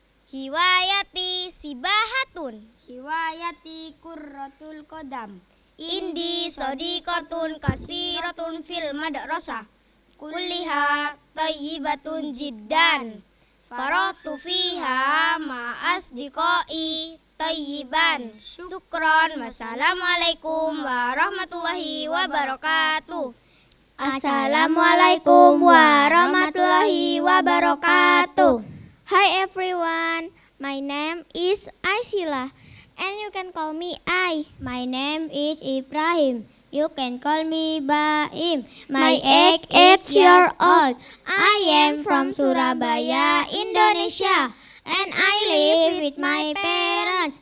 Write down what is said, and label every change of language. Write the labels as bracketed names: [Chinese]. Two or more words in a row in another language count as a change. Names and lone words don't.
[Arabic] هوايتي سباحة، هوايتي كرة القدم. عندي صديقات كثيرة في المدرسة. كلها طيبة جدا. فرحت فيها مع أصدقائي طيبا. Syukron. والسلام عليكم ورحمة الله وبركاته. السلام عليكم ورحمة الله وبركاته. [English] Hi everyone, my name is Aisila and you can call me Ai. My name is Ibrahim. You can call me Baim. My age 8 years old. I am from Surabaya, Indonesia, and I live with my parents.